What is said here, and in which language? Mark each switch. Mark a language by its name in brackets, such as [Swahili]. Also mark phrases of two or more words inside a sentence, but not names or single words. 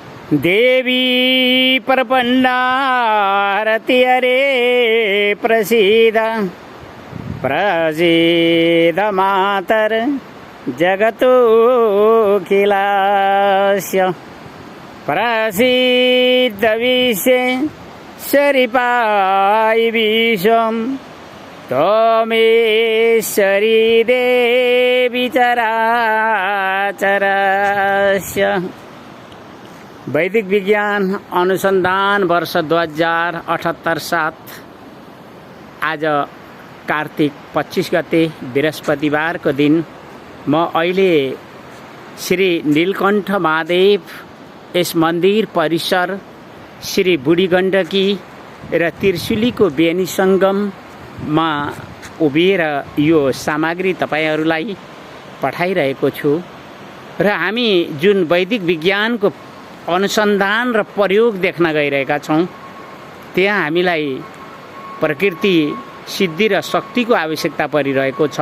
[Sanskrit] देवी प्रपन्नारति हरे प्रसीद प्रसीद मातर जगतोऽखिलस्य प्रसीद विश्वेश्वरी विश्वं त्वमेश्वरी देवी चराचरस्य। [Nepali] वैदिक विज्ञान अनुसन्धान वर्ष 2078-7 आज कार्तिक 25 गते बृहस्पतिबारको दिन म अहिले श्री नीलकण्ठ महादेव यस मन्दिर परिसर श्री बुढी गण्डकी र त्रिशुलीको बेनी सङ्गममा उभिएर यो सामग्री तपाईहरूलाई पठाइरहेको छु र हामी जुन वैदिक विज्ञानको अनुसन्धान र प्रयोग देख्न गइरहेका छौँ त्यहाँ हामीलाई प्रकृति सिद्धि र शक्तिको आवश्यकता परिरहेको छ।